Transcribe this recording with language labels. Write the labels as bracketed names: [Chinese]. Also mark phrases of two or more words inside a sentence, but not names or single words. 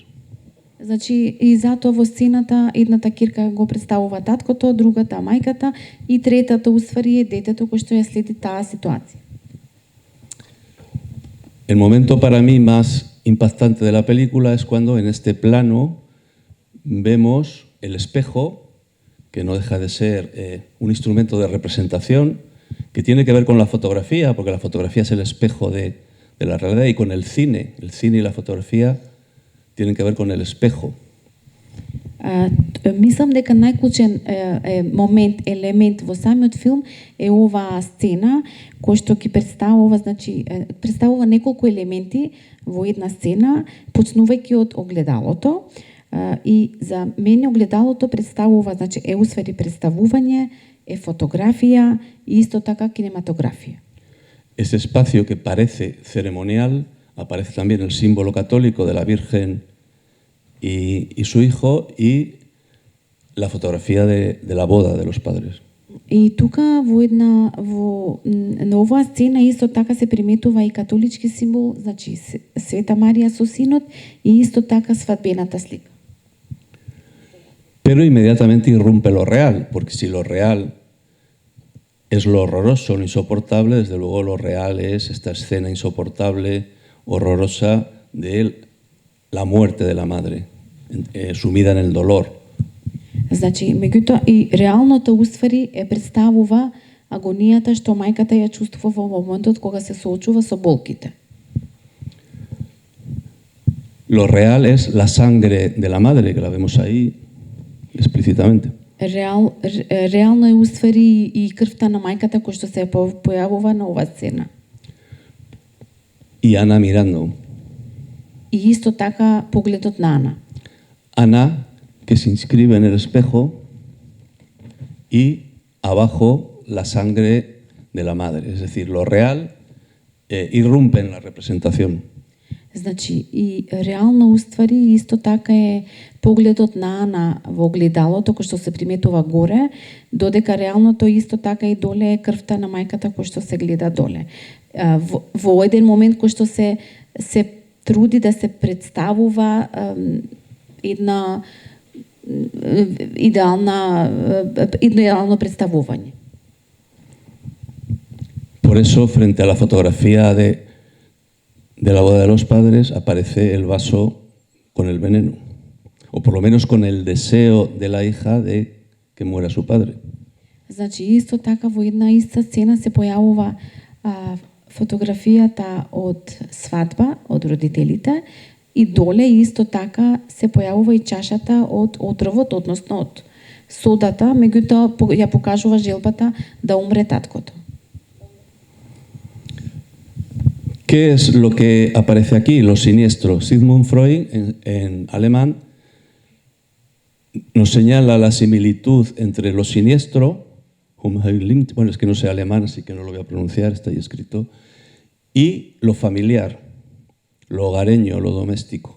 [Macedonian] Значи и затоа во сцената едната ќерка го представува таткото, другата мајката и третата усвари е детето кој што ја следи таа ситуација. [Spanish] El momento para mí más impactante de la película es cuando en este plano vemos el espejo, que no deja de ser un instrumento de representación, que tiene que ver con la fotografía, porque la fotografía es el espejo de la realidad, y con el cine y la fotografía tienen que ver con el espejo. [Macedonian] Мислам дека најклучен елемент во самиот филм е оваа сцена кој што ќе представува, значи представува неколку елементи во една сцена, почнувајќи од огледалото, и за мене огледалото представува, значи е усвари представување, е фотографија и исто така кинематографија. [Spanish] Ese espacio que parece ceremonial, aparece también el símbolo católico de la Virgen y su hijo y la fotografía de la boda de los padres. [Macedonian] И тука на оваа сцена исто така се приметува и католички символ, значи Света Марија со синот и исто така свадбената слика. [Spanish] Pero inmediatamente irrumpe lo real, porque si lo real es lo horroroso, lo insoportable, desde luego lo real es esta escena insoportable, horrorosa de la muerte de la madre, sumida en el dolor. [Macedonian] Значи, меѓутоа и реалното усвари представува агонијата што мајката ја чувствува во моментот кога се соочува со болките. [Spanish] Lo real es la sangre de la madre, que la vemos ahí explícitamente. [Macedonian] Реално е усвари и крвта на мајката кој што се појавува на оваа сцена. [Spanish] Y Ana mirando. [Macedonian] И исто така погледот на Ана. [Spanish] Ana, que se inscribe en el espejo y abajo la sangre de la madre. Es decir, lo real irrumpe en la representación. [Macedonian] Значи, и реално уствари исто така е погледот на Ана во огледалото кој што се приметува горе, додека реално тој исто така и доле е крвта на мајката кој што се гледа доле. Во еден момент кој што се труди да се представува едно идеално представување. [Spanish] Por eso, frente a la fotografía de la boda de los padres, aparece el vaso con el veneno, o por lo menos con el deseo de la hija de que muera su padre. [Macedonian] Значи, исто така во една иста сцена се појавува фотографијата од свадба, од родителите, и доле исто така се појавува и чашата од отровот, односно од содата, меѓутоа ја покажува желбата да умре таткото. [Spanish] ¿Qué es lo que aparece aquí? Lo siniestro. Sigmund Freud, en alemán, nos señala la similitud entre lo siniestro, bueno, es que no sé alemán, así que no lo voy a pronunciar, está ahí escrito, y lo familiar, lo hogareño, lo doméstico.